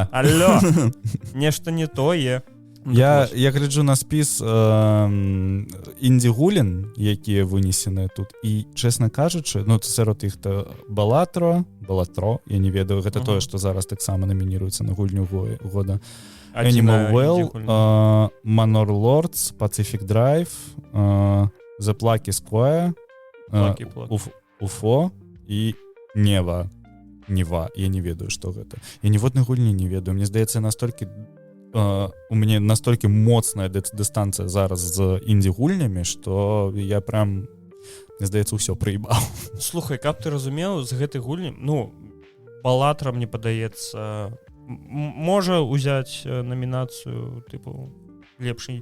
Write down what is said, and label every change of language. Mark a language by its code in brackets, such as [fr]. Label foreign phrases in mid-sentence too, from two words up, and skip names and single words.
[be] Нешта не тое. Я гляджу на спіс інді-гулін, якія вынесены тут, і, чэсна кажучы, ну, сярод іх то Балатро, я не ведаю, гэта тое, што зараз таксама намініруецца на гульню года. Animal Well, Manor Lords, Pacific Drive, The Plucky Square, UFO і Нева, я не ведаю, што гэта. Я ніводнай гульні не ведаю, мне здаецца, настолькі у мяне настолькі моцная дыстанцыя зараз з інді-гульнямі, што я прям, мне здаецца, ўсё прыебаў. Слухай, каб ты разумеў, з гэтай гульні, ну, Балатра, мне падаецца, можа ўзяць намінацыю, тыпу, лепшай.